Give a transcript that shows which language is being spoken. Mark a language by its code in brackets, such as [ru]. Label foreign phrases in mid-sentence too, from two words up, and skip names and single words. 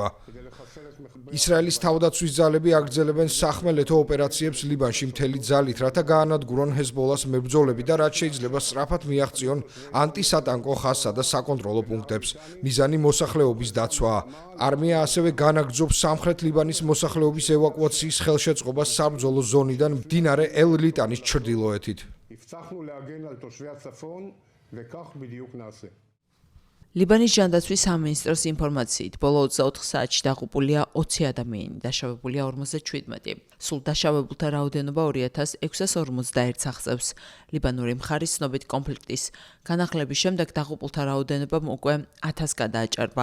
[ka] ისრაელის თავდაცვის ძალები აგრძელებენ სახმელეთო ოპერაციებს ლიბანში მთელი ძალით, რათა გაანადგურონ ჰეზბოლას მებრძოლები და რაც შეიძლება სწრაფად მიაღწიონ ანტისატანკო ხაზსა და საკონტროლო პუნქტებს. მიზანი მოსახლეობის დაცვაა. არმია ასევე განაგრძობს სამხრეთ ლიბანის მოსახლეობის ევაკუაციის ხელშეწყობას საბრძოლო ზონიდან მდინარე ელ-ლიტანის ჩრდილოეთით. [he] הבטחנו להגן על תושבי הצפון וכך בדיוק נעשה. [ka] ლიბანის ჟანდაცვის სამინისტროს ინფორმაციით, ბოლო 24 საათში დაღუპულია 20 ადამიანი, დაშავებულია 57. სულ დაშავებულთა რაოდენობა 2641 აღწევს. ლიბანური მხარის ცნობით კონფლიქტის განახლების შემდეგ დაღუპულთა რაოდენობა უკვე 1000 გადააჭარბა.